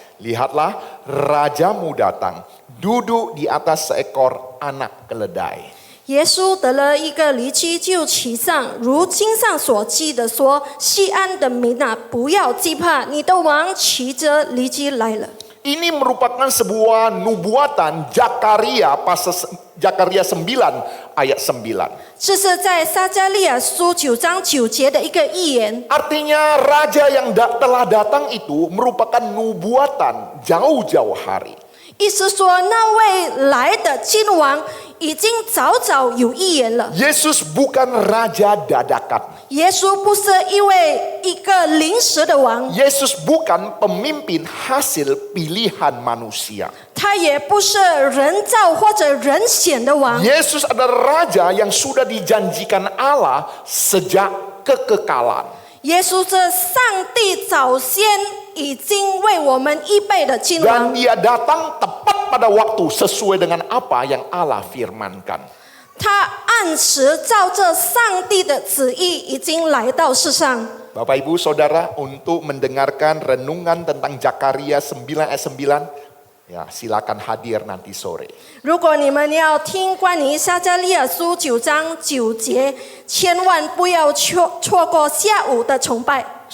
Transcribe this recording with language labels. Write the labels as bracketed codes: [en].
[id] Lihatlah, rajamu datang, duduk di atas seekor anak keledai. [zh] 耶稣得了一个驴驹，就骑上，如经上所记的说：“西安的民啊，不要惧怕，你的王骑着驴驹来了。” [id] Ini merupakan sebuah nubuatan Zakaria Zakaria 9 ayat 9. [zh] 这是在撒迦利亚书9章9节的一个预言。 [id] Artinya raja yang telah datang itu merupakan nubuatan jauh-jauh hari. [zh] 意思说，那位来的君王已经早早有预言了。 [id] Yesus bukan raja dadakan. [zh] 耶稣不是一个临时的王， [id] Yesus bukan pemimpin hasil pilihan manusia. [zh] 他也不是人造或者人选的王。 [id] Yesus adalah raja yang sudah dijanjikan Allah sejak kekekalan. [zh] 耶稣是上帝早先已经为我们预备的君 [id] Dan [zh] 王， [id] dia datang tepat pada waktu sesuai dengan apa yang Allah firmankan. [zh] 他按时照着上帝的旨意已经来到世上。 [id] Bapak Ibu Saudara, untuk mendengarkan renungan tentang Zakaria 9 ayat 9, ya silakan hadir nanti sore. [zh] 如果你们要听关于撒迦利亚书9章9节，千万不要错过下午的崇拜。